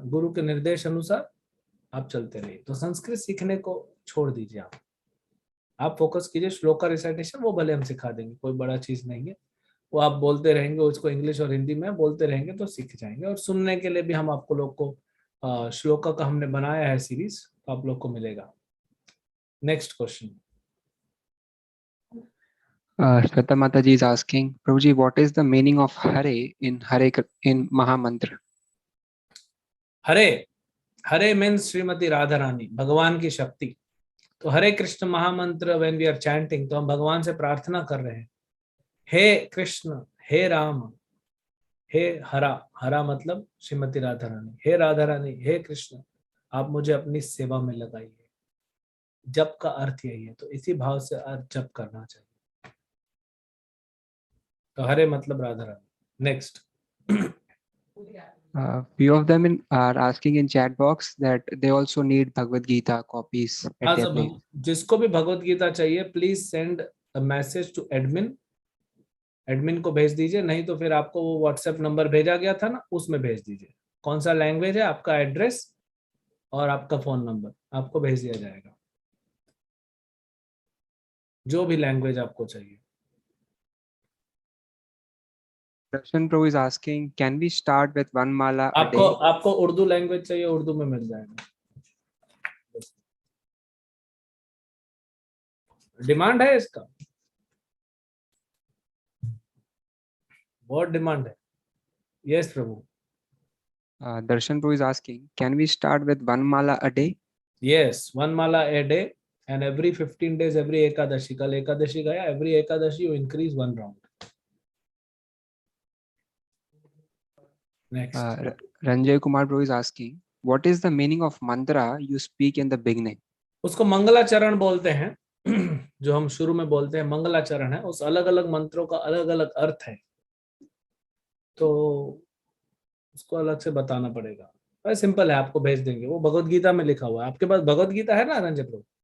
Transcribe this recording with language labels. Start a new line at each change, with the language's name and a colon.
Hindi: गुरु के निर्देश अनुसार आप चलते रहिए। तो संस्कृत सीखने को छोड़ दीजिए, आप फोकस कीजिए श्लोक का रिसाइटेशन, वो भले हम सिखा देंगे, कोई बड़ा चीज नहीं है। वो आप बोलते रहेंगे, उसको इंग्लिश और हिंदी में बोलते रहेंगे तो सीख जाएंगे। और सुनने के लिए भी हम आपको लोग को श्लोका का हमने बनाया है सीरीज, तो आप लोग को मिलेगा।
English: Next question. Shweta Mataji is asking, Prabhuji, what is the meaning of Hare in Mahamantra?
Hindi: Hare, Hare means Shrimati Radha Rani, भगवान की शक्ति। तो हरे कृष्ण महामंत्र व्हेन वी आर चैंटिंग, तो हम भगवान से प्रार्थना कर रहे हैं, हे कृष्ण, हे राम, हे हरा, हरा मतलब श्रीमती राधा रानी, हे राधा रानी, हे कृष्ण, आप मुझे अपनी सेवा में लगाइए। जप का अर्थ यही है, तो इसी भाव से अर्थ जप करना चाहिए। तो हरे मतलब Radha Rani.
English: Next. Few of them are asking in chat box that they also need Bhagavad Gita copies at their place.
Hindi: जिसको भी भगवत गीता चाहिए
English: please send a message to admin,
Hindi: admin को भेज दीजिए। नहीं तो फिर आपको वो व्हाट्सएप नंबर भेजा गया था ना, उसमें भेज दीजिए। कौन सा लैंग्वेज है, आपका एड्रेस और आपका फोन नंबर आपको भेज दिया जाएगा, जो भी लैंग्वेज आपको चाहिए।
English: Darshan Prabhu is asking, can we start with one mala a
Hindi: आपको
English: day?
Hindi: आपको उर्दू लैंग्वेज चाहिए, उर्दू में मिल जाएगा। डिमांड है इसका, बहुत डिमांड है। Yes Prabhu.
English: Darshan Prabhu is asking, can we start with one mala a day? Yes, one mala a day and every 15 days, every Ekadashi.
Hindi: कल Ekadashi गया,
English: every Ekadashi you increase one round. Next. Ranjay Kumar Prabhu is asking, what is the meaning of mantra you speak in the beginning?
Hindi: उसको मंगलाचरण बोलते हैं, जो हम शुरू में बोलते हैं मंगलाचरण है। उस अलग अलग मंत्रों का अलग अलग अर्थ है, तो उसको अलग से बताना पड़ेगा। भाई सिंपल है, आपको भेज देंगे, वो भगवत गीता में लिखा हुआ है। आपके पास भगवत गीता है ना रंजय प्रभु?